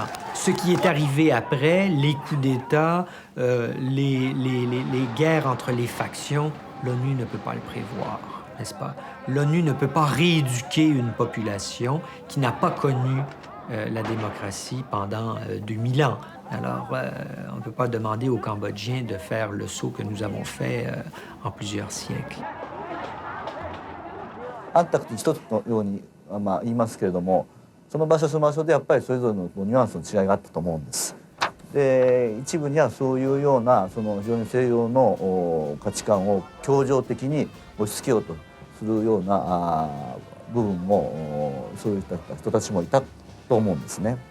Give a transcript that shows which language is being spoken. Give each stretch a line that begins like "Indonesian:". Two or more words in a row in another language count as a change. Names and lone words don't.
French: Ce qui est arrivé après, les coups d'État, les guerres entre les factions, l'ONU ne peut pas le prévoir, n'est-ce pas? L'ONU ne peut pas rééduquer une population qui n'a pas connu la démocratie pendant 2000 ans. Alors, on ne peut pas demander aux Cambodgiens de faire le saut que nous avons fait en plusieurs siècles.
Japanese: あったく一つのように、言いますけれども、その場所その場所でやっぱりそれぞれのニュアンスの違いがあったと思うんです。で、一部にはそういうような非常に西洋の価値観を協情的に押し付けようとするような部分もそういった人たちもいたと思うんですね。